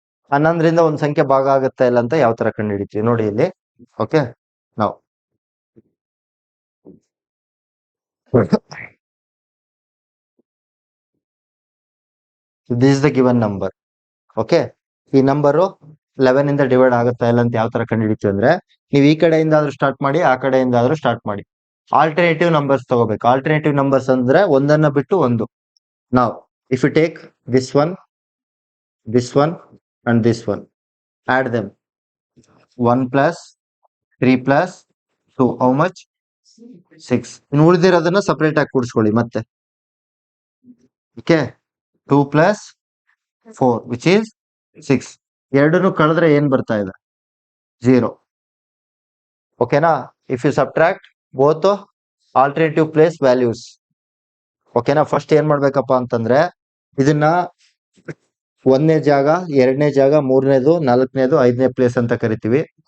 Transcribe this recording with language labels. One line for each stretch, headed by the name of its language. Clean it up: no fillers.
Kannada: 11ರಿಂದ ಒಂದು ಸಂಖ್ಯೆ ಭಾಗ ಆಗುತ್ತಾ ಇಲ್ಲ ಅಂತ ಯಾವ ತರ ಕಂಡುಹಿಡಿತೀವಿ ನೋಡಿ ಇಲ್ಲಿ.
English: okay,
Kannada: ನಾವು
English: this is the given number.
Kannada: Okay, ಈ ನಂಬರು 11 ಡಿವೈಡ್ ಆಗುತ್ತಾ ಇಲ್ಲ ಅಂತ ಯಾವ ತರ ಕಂಡುಹಿಡಿತೀವಿ ಅಂದ್ರೆ, ನೀವು ಈ ಕಡೆಯಿಂದ ಆದ್ರೂ ಸ್ಟಾರ್ಟ್ ಮಾಡಿ, ಆ ಕಡೆಯಿಂದ ಆದ್ರೂ ಸ್ಟಾರ್ಟ್ ಮಾಡಿ. ಆಲ್ಟರ್ನೇಟಿವ್ ನಂಬರ್ಸ್ ತಗೋಬೇಕು. ಆಲ್ಟರ್ನೇಟಿವ್ ನಂಬರ್ಸ್ ಅಂದ್ರೆ ಒಂದನ್ನ ಬಿಟ್ಟು ಒಂದು. ನಾವು
English: If you take this one and this one, add them. 1 plus 3 plus 2, how much? 6.
Kannada: ಇನ್ನು ಉಳಿದಿರೋದನ್ನ ಸಪರೇಟ್ ಆಗಿ ಕೂಡಿಸ್ಕೊಳ್ಳಿ ಮತ್ತೆ.
English: Okay, 2 plus 4, which is 6.
Kannada: ಎರಡನ್ನು ಕಳೆದ್ರೆ ಏನ್ ಬರ್ತಾ ಇದೆ? 0. ಓಕೆನಾ?
English: If you subtract both alternative place values.
Kannada: ಓಕೆನಾ? ಫಸ್ಟ್ ಏನ್ ಮಾಡ್ಬೇಕಪ್ಪ ಅಂತಂದ್ರೆ, ಇದನ್ನ 1ನೇ ಜಾಗ, 2ನೇ ಜಾಗ, 3ನೇದು, 4ನೇದು, 5ನೇ ಪ್ಲೇಸ್ ಅಂತ ಕರಿತೀವಿ.